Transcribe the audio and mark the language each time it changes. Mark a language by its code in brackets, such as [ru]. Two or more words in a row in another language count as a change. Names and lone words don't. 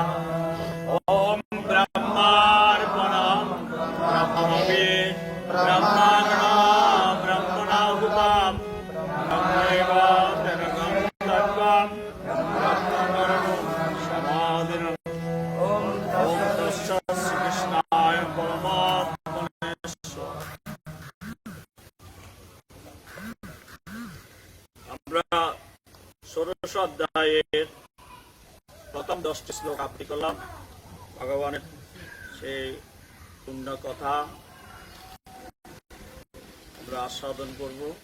[sa] ওম ব্রহ্মার্পণম ব্রহ্মবে ব্রহ্মাগ্নম ব্রহ্মণাহুতাম ব্রহ্মৈব তরগম তত্ত্বম ব্রহ্মকর্ম সমাধিনম। ওম তস্য শ্রীকৃষ্ণায় পরমাত্মনে। [bn] আমরা ষোড়শ অধ্যায়ের প্রথম 10টি শ্লোক আবৃত্তি করলাম। ভগবানের সেই পূর্ণ কথা আমরা আস্বাদন করব।